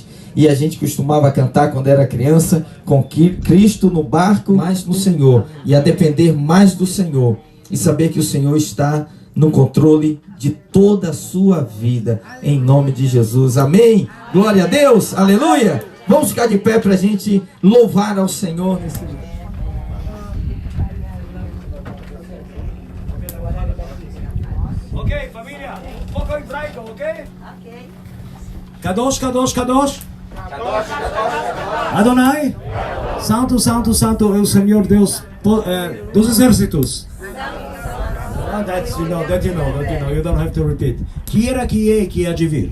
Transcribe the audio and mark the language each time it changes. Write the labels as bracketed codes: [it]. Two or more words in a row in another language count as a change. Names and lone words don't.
[pt] E a gente costumava cantar quando era criança, com Cristo no barco, mais no Senhor, e a depender mais do Senhor, e saber que o Senhor está no controle de toda a sua vida, em nome de Jesus. Amém? Glória a Deus, aleluia. Vamos ficar de pé para a gente louvar ao Senhor nesse lugar. Ok, família, foco hebraico, ok? [he] קדוש, קדוש, קדוש. [pt] Adonai, Santo, Santo, Santo é o Senhor Deus dos exércitos. [en] That's, you know, you don't have to repeat. [pt] Que era, que é, que há de vir.